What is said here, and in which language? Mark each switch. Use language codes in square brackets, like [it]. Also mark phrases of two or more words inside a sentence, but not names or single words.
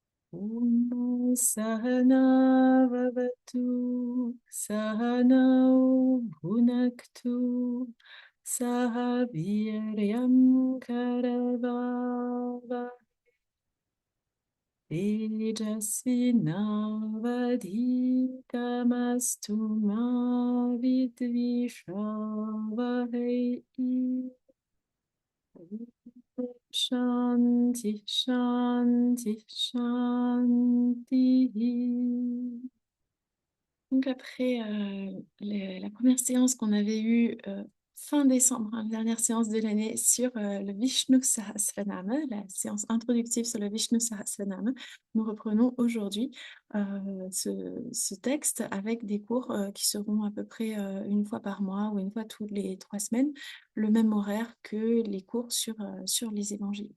[sa] Om Sahana Vavatu Sahanau Bhunaktu Sahaviryam Karavava Tejasvinavadhitamastu ma vidvishavahai. Shanti, Shanti, Shanti. [fr] Donc après la première séance qu'on avait eue fin décembre, la dernière séance de l'année sur le Vishnu Sahasranama, la séance introductive sur le Vishnu Sahasranama, nous reprenons aujourd'hui ce texte avec des cours qui seront à peu près une fois par mois ou une fois toutes les 3 semaines, le même horaire que les cours sur les évangiles.